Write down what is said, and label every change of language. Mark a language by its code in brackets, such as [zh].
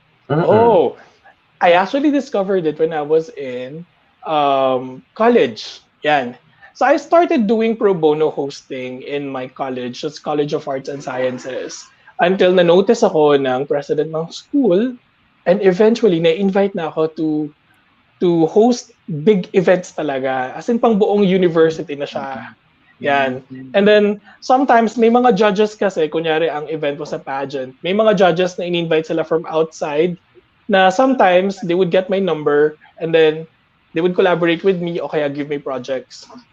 [en] Oh, I actually discovered it when I was in college. Yan. So I started doing pro bono hosting in my college, that's College of Arts and Sciences, until na-notice ako ng president ng school, and eventually na-invite na ako to host big events talaga. [tl] As in pang buong university na siya. Yan. [en] And then sometimes may mga judges kasi, kunyari ang event was a pageant, may mga judges na in-invite sila from outside na sometimes they would get my number and then they would collaborate with me [tl] o kaya [en] give me projects.